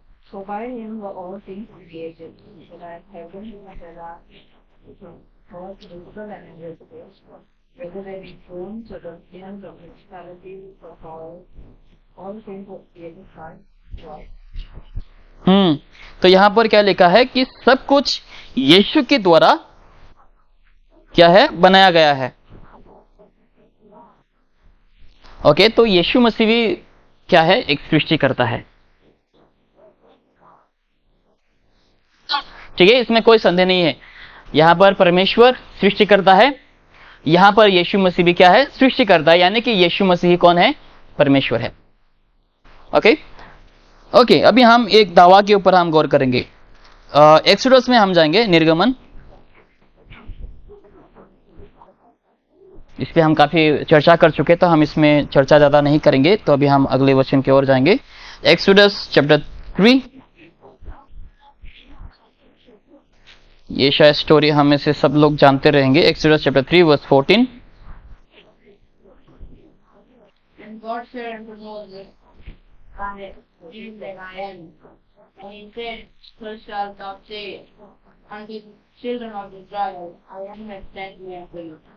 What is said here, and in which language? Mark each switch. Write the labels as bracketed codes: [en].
[en] So by him were all things created, so that heaven and earth, both visible and invisible, whether they be thrones or dominions or principalities or powers, all things were created by God. [hi] तो यहाँ पर क्या लिखा है कि सब कुछ यीशु के द्वारा क्या है, बनाया गया है। ओके, तो यीशु मसीह भी क्या है, एक सृष्टि करता है। ठीक है, इसमें कोई संदेह नहीं है। यहां पर परमेश्वर सृष्टि करता है, यहां पर यीशु मसीह भी क्या है, सृष्टि करता है, यानी कि यीशु मसीह कौन है, परमेश्वर है। ओके ओके, अभी हम एक दावा के ऊपर हम गौर करेंगे। एक्सोडस में हम जाएंगे, निर्गमन, इस पे हम काफी चर्चा कर चुके, तो हम इसमें चर्चा ज्यादा नहीं करेंगे। तो अभी हम अगले वचन की ओर जाएंगे। एक्सोडस चैप्टर 3, ये शायद स्टोरी हमें से सब लोग जानते रहेंगे। Exodus chapter 3 verse 14। [en] And God said unto Moses, I am that I am. And he said, so shalt thou say unto the children of Israel, I am that sent me unto you.